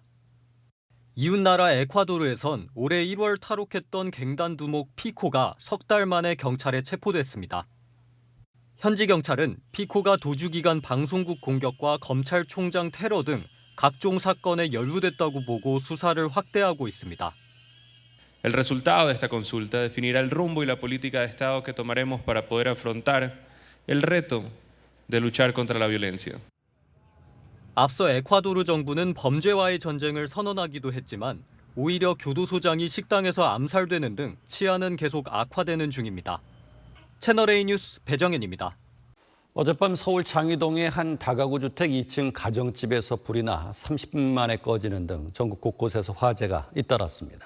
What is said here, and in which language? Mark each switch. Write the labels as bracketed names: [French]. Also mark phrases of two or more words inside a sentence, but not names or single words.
[Korean] 이웃나라 에콰도르에선 올해 1월 탈옥했던 갱단 두목 피코가 석 달 만에 경찰에 체포됐습니다. 현지 경찰은 피코가 도주기간 방송국 공격과 검찰총장 테러 등 각종 사건에 연루됐다고 보고 수사를 확대하고 있습니다. [Spanish] El resultado de esta consulta definirá el rumbo y la política de Estado que tomaremos para poder afrontar el reto de luchar contra la violencia. [Korean] 앞서 에콰도르 정부는 범죄와의 전쟁을 선언하기도 했지만 오히려 교도소장이 식당에서 암살되는 등 치안은 계속 악화되는 중입니다. 채널A 뉴스 배정현입니다. 어젯밤 서울 장위동의 한 다가구 주택 2층 가정집에서 불이 나 30분 만에 꺼지는 등 전국 곳곳에서 화재가 잇따랐습니다.